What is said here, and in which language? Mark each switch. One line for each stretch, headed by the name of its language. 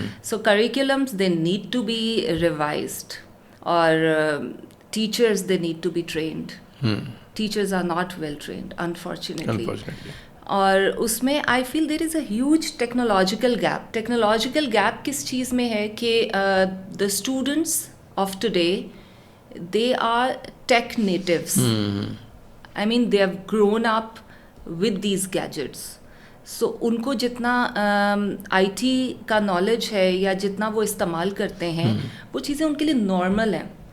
English: So curriculums, they need to be revised, or teachers, they need to be trained. Teachers are not well trained, unfortunately.
Urdu: اور اس میں
English: I feel there is a huge technological gap. Technological gap
Urdu: کس چیز میں ہے کہ
English: The students of today, they are tech natives. I mean, they have grown up with these gadgets.
Urdu: So ان کو جتنا I T کا نالج ہے یا جتنا وہ استعمال کرتے ہیں, وہ چیزیں ان کے لیے نارمل ہیں.